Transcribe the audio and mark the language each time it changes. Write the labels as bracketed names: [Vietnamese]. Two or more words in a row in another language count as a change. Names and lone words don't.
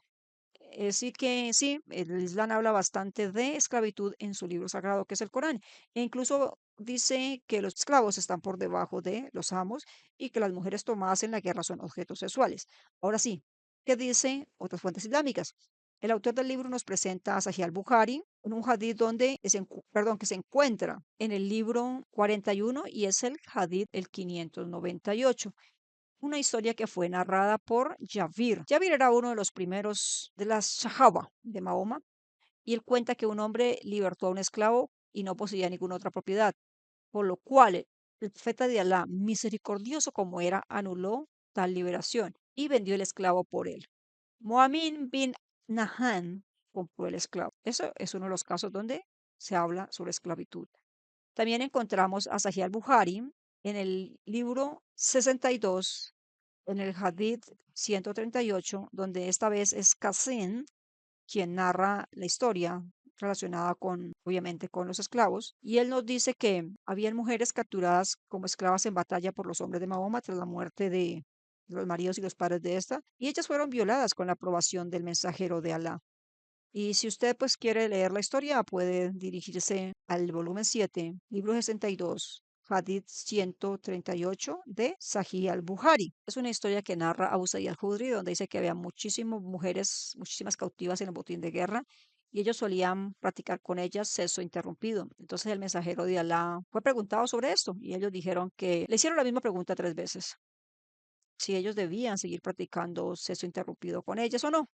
[Spanish] Sí que sí, el Islam habla bastante de esclavitud en su libro sagrado, que es el Corán, e incluso dice que los esclavos están por debajo de los amos y que las mujeres tomadas en la guerra son objetos sexuales. Ahora sí, ¿qué dice otras fuentes islámicas? El autor del libro nos presenta a Sahih al-Bukhari, en un hadith que se encuentra en el libro 41 y es el hadith el 598, una historia que fue narrada por Javier. Javier era uno de los primeros de las Sahaba de Mahoma y él cuenta que un hombre libertó a un esclavo y no poseía ninguna otra propiedad, por lo cual el profeta de Alá, misericordioso como era, anuló tal liberación y vendió el esclavo por él. Muamin bin Nahan compró el esclavo. Eso es uno de los casos donde se habla sobre esclavitud. También encontramos a Sahih al-Bukhari en el libro 62, en el Hadith 138, donde esta vez es Qasim quien narra la historia relacionada con, obviamente, con los esclavos. Y él nos dice que habían mujeres capturadas como esclavas en batalla por los hombres de Mahoma tras la muerte de los maridos y los padres de esta, y ellas fueron violadas con la aprobación del mensajero de Alá. Y si usted pues quiere leer la historia, puede dirigirse al volumen 7, libro 62, Hadith 138 de Sahih al-Bukhari. Es una historia que narra Abu Sa'id al-Khudri, donde dice que había muchísimas mujeres, muchísimas cautivas en el botín de guerra, y ellos solían practicar con ellas sexo interrumpido. Entonces el mensajero de Alá fue preguntado sobre esto, y ellos dijeron que le hicieron la misma pregunta 3 veces, si ellos debían seguir practicando sexo interrumpido con ellas o no.